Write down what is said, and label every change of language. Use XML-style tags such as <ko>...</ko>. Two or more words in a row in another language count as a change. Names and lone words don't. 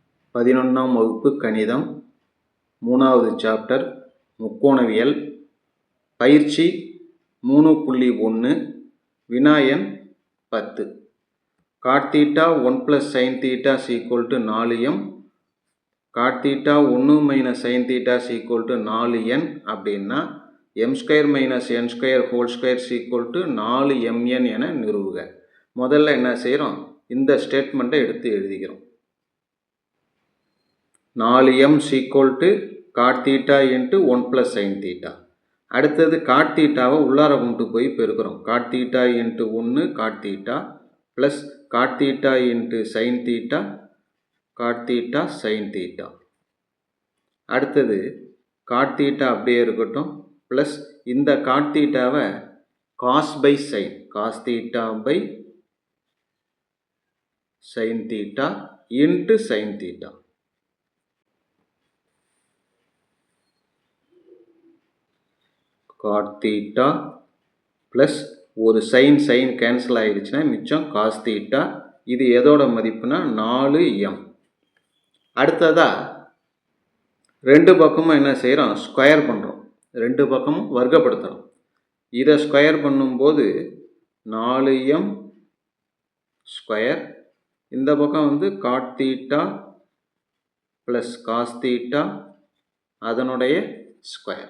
<ta>11ஆம் வகுப்பு கணிதம் 3வது சாப்டர் முக்கோணவியல் பயிற்சி 3.1 வினா எண் 10</ta> <en>cot θ 1 plus sin θ is equal to 4m cot θ 1 minus sin θ is equal to 4n</en> <ta>அப்படின்னா</ta> <en>m square minus n square whole square is equal to 4mn</en> <ta>என நிறுவுக. முதல்ல என்ன செய்கிறோம், இந்த ஸ்டேட்மெண்ட்டை எடுத்து எழுதிக்கிறோம்.</ta> <en>4m is equal to cot θ into 1 plus sin θ.</en> <ta>அடுத்தது cot θவை உள்ளார கொண்டு போய் பெருக்கிறோம்.</ta> <en>cot θ into 1 cot θ plus cot θ into sin θ cot θ sin θ. அடுத்தது cot θ</en> <ta>அப்படியே இருக்கட்டும்</ta> <en>plus இந்த cot θவை cos by sin cos θ by sin θ into sin θ. cot θ plus</en> <ta>ஒரு sin கேன்சல் ஆகிடுச்சுன்னா மிச்சம் cos θ. இது எதோட மதிப்புனா 4m. அடுத்ததாக ரெண்டு பக்கமும் என்ன செய்கிறோம், ஸ்கொயர் பண்ணுறோம். ரெண்டு பக்கமும் வர்க்கப்படுத்துகிறோம். இதை ஸ்கொயர் பண்ணும்போது 4m ஸ்கொயர், இந்த பக்கம் வந்து</ta> <en>cot θ plus cos θ</en> <ta>அதனுடைய ஸ்கொயர்.</ta>